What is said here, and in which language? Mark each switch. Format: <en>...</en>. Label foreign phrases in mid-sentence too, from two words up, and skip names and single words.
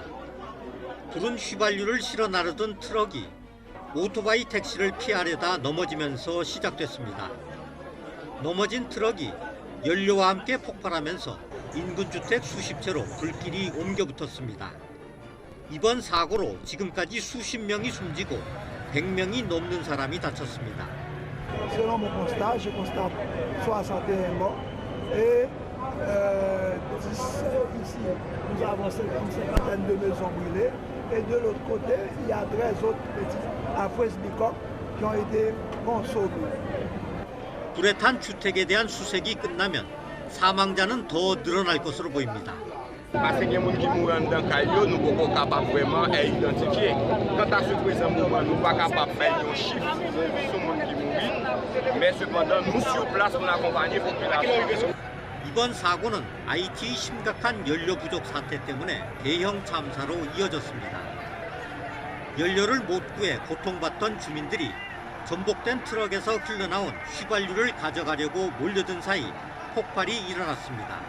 <ko>불은 휘발유를 실어 나르던 트럭이 오토바이 택시를 피하려다 넘어지면서 시작됐습니다. 넘어진 트럭이 연료와 함께 폭발하면서 인근 주택 수십 채로 불길이 옮겨 붙었습니다. 이번 사고로 지금까지 수십 명이 숨지고 100명이 넘는 사람이 다쳤습니다.</ko> <fr>Selon mon constat, je constate 61 morts et ici nous avons une cinquantaine de maisons brûlées et de l'autre côté il y a 13 autres petits affresbicoques qui ont été consommés.</fr> <ko>불에 탄 주택에 대한 수색이 끝나면 사망자는 더 늘어날 것으로 보입니다.</ko> <fr>Parce que les gens qui mourent dans le caillou, nous ne sommes pas capables vraiment d'identifier. Quant à ce présent moment, nous ne sommes pas capables de faire un chiffre sur les gens qui mourent, mais cependant, nous sur place, on accompagne la population.</fr> <ko>이번 사고는 IT의 심각한 연료 부족 사태 때문에 대형 참사로 이어졌습니다. 연료를 못 구해 고통받던 주민들이 전복된 트럭에서 흘러나온 휘발유를 가져가려고 몰려든 사이 폭발이 일어났습니다.</ko>